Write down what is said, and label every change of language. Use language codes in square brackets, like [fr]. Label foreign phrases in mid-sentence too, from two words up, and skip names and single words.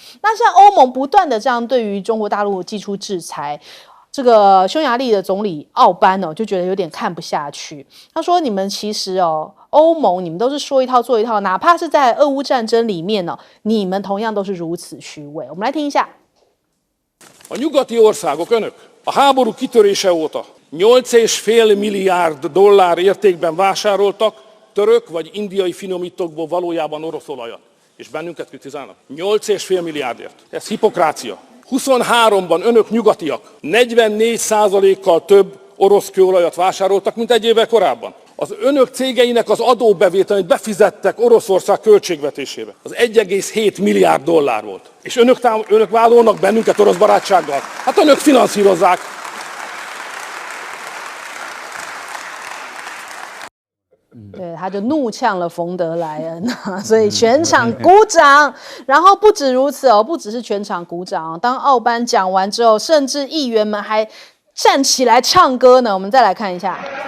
[zh] 那像欧盟不断的这样对于中国大陆祭出制裁，这个匈牙利的总理奥班就觉得有点看不下去。他说：“你们其实欧盟你们都是说一套做一套，哪怕是在俄乌战争里面你们同样都是如此虚伪。” 我们来听一下。 [hu] A nyugati országok, önök a háború kitörése óta 8,5 milliárd dollár értékben vásároltak török vagy indiai finomítókból valójában orosz olajat. És bennünket kritizálnak. 8,5 milliárdért. Ez hipokrácia. 23-ban önök nyugatiak 44%-kal több orosz kőolajat vásároltak, mint egy évvel korábban. Az önök cégeinek az adóbevételét befizettek Oroszország költségvetésébe. Az 1,7 milliárd dollár volt. És önök vádolnak bennünket orosz barátsággal. Hát önök finanszírozzák. [zh] 对，他就怒呛了冯德莱恩，所以全场鼓掌。然后不止如此不只是全场鼓掌当奥班讲完之后，甚至议员们还站起来唱歌呢。我们再来看一下。